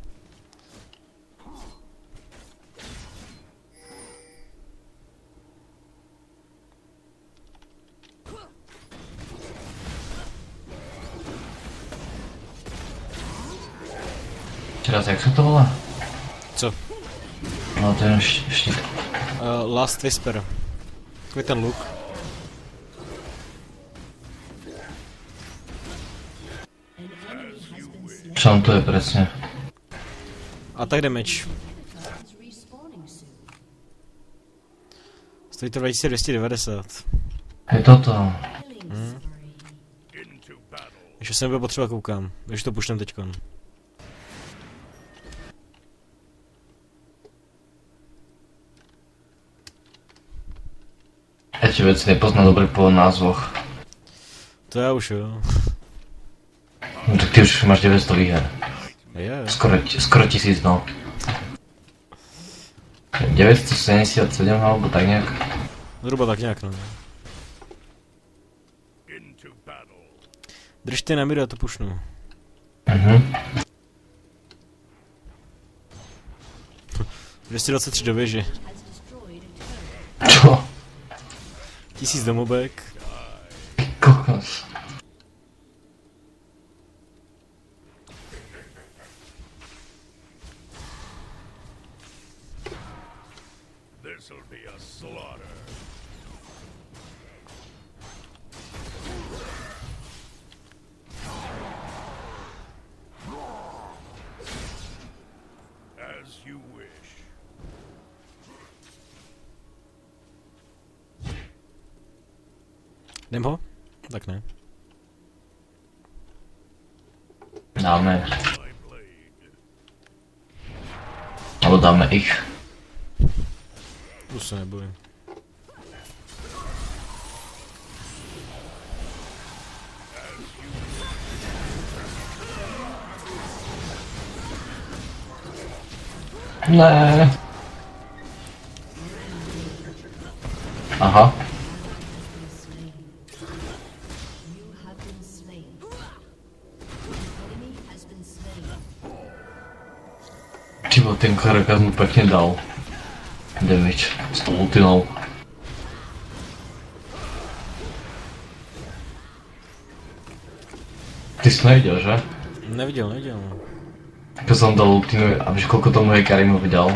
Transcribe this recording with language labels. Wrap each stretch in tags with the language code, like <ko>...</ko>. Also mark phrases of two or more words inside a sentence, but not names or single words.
<cs>Teraz jak se to volá? Co? No ten štít. Last Whisper. Takový ten luk.</cs> <sk>Čom to je presne?</sk> <cs>A tak damage.</cs> <en>Is respawning soon.</en> <cs>Stojí to 2290. Je toto.</cs> <en>Killing spree. Into battle.</en> <cs>Ještě se nebude potřeba koukám. Když to puštem teďkon.</cs> <sk>Ja ti veci nepoznám dobre po názvoch.</sk> <cs>To já už jo. No tak ty už máš 900 výher. Je.</cs> <sk>Skoro 1000, no. 977 alebo tak nejak.</sk> <cs>Zhruba tak nějak, no.</cs> <en>Into battle.</en> <cs>Držte na míru a to pušnu. Mhm. 223 do věži.</cs> <en>Has destroyed a turret.</en> <sk>Čo?</sk> <cs>1000 domobek. Kokos.</cs> <en>This'll be a slaughter. As you wish.</en> <cs>Jdem ho? Tak ne. Dáme.</cs> <en>My blade.</en> <sk>Alebo dáme ich.</sk> <cs>Tu se nebojím. Ne. Aha.</cs> <en>You have been slain. An enemy has been slain.</en> <sk>Tybo, ten Karakas mu pekne dal.</sk> <cs>Damage. S tou ultinou. Ty jsi neviděl, že? Neviděl. Když jsem dal ultinu a víš koľko tomu Hekarimovi dal?</cs>